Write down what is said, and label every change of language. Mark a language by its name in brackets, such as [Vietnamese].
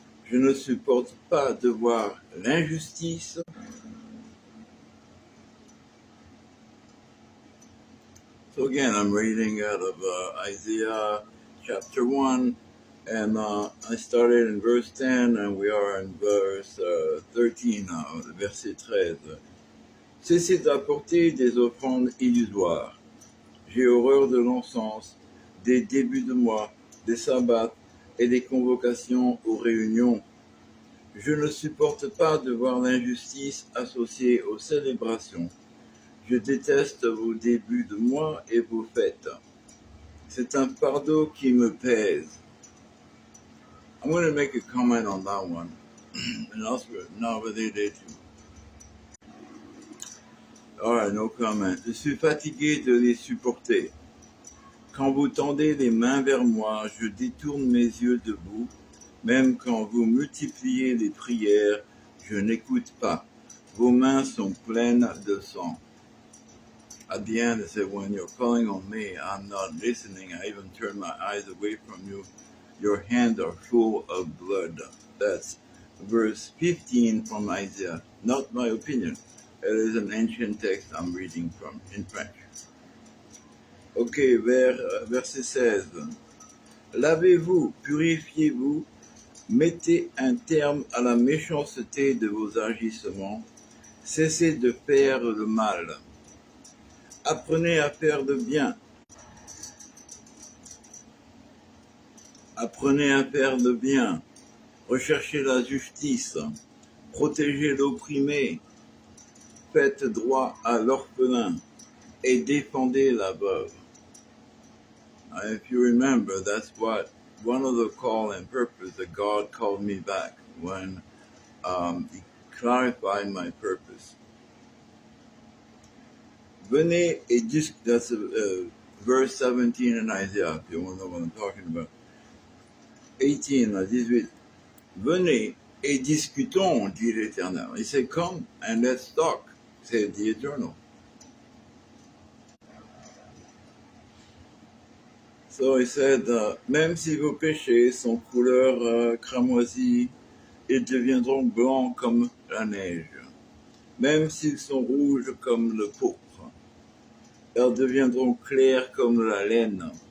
[French] Je ne supporte pas de voir l'injustice. [English] So again, I'm reading out of Isaiah chapter 1, and I started in verse 10, and we are in verse 13 now, verset 13. [French] Cessez d'apporter des offrandes illusoires. J'ai horreur de l'encens, des débuts de mois, des sabbats et des convocations aux réunions. Je ne supporte pas de voir l'injustice associée aux célébrations. Je déteste vos débuts de mois et vos fêtes. C'est un fardeau qui me pèse. [English] I'm going to make a comment on that one, and also not related to. All right, no comment. [French] Je suis fatigué de les supporter. Quand vous tendez les mains vers moi, je détourne mes yeux de vous. Même quand vous multipliez les prières, je n'écoute pas. Vos mains sont pleines de sang. [English] At the end, it said, when you're calling on me, I'm not listening. I even turn my eyes away from you. Your hands are full of blood. That's verse 15 from Isaiah. Not my opinion. It is an ancient text I'm reading from in French. [French] Ok, verset 16. Lavez-vous, purifiez-vous, mettez un terme à la méchanceté de vos agissements, cessez de faire le mal. Apprenez à faire le bien. Apprenez à faire le bien. Recherchez la justice. Protégez l'opprimé. Faites droit à l'orphelin et défendez la veuve. [English] If you remember, that's what one of the call and purpose that God called me back when He clarified my purpose. [French] Venez et [English] that's verse 17 in Isaiah, if you want to know what I'm talking about. 18, 18. [French] Venez et discutons, dit l'Éternel. [English] He said, come and let's talk, said the Eternal. So he said, [French] même si vos péchés sont couleur cramoisie, ils deviendront blancs comme la neige. Même s'ils sont rouges comme le pourpre, ils deviendront clairs comme la laine.